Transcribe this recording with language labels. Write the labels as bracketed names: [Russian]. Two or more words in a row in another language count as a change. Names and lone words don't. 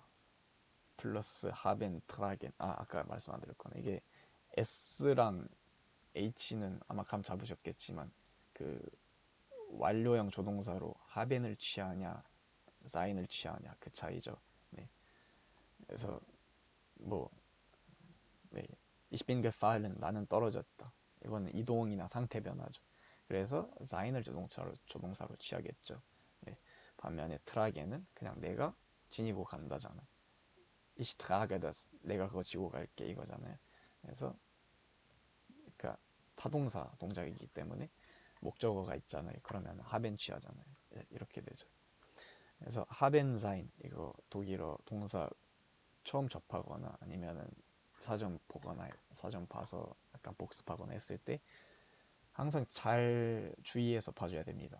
[Korean] 플러스 [German] haben tragen [Korean] 아까 말씀 안 드렸거나 이게 S랑 H는 아마 감 잡으셨겠지만 그 완료형 조동사로 하벤을 취하냐 사인을 취하냐 그 차이죠. 네. 그래서 뭐 네. [German] Ich bin gefallen [Korean] 나는 떨어졌다. 이거는 이동이나 상태 변화죠. 그래서 사인을 조동사로 취하겠죠. 네. 반면에 트라게는 그냥 내가 지니고 간다잖아요. [German] Ich trage das [Korean] 내가 그거 지고 갈게 이거잖아요. 그래서 그러니까 타동사 동작이기 때문에 목적어가 있잖아요. 그러면 하벤 취하잖아요. 이렇게 되죠. 그래서 하벤사인 이거 독일어 동사 처음 접하거나 아니면은 사전 보거나 사전 봐서 약간 복습하거나 했을 때 항상 잘 주의해서 봐줘야 됩니다.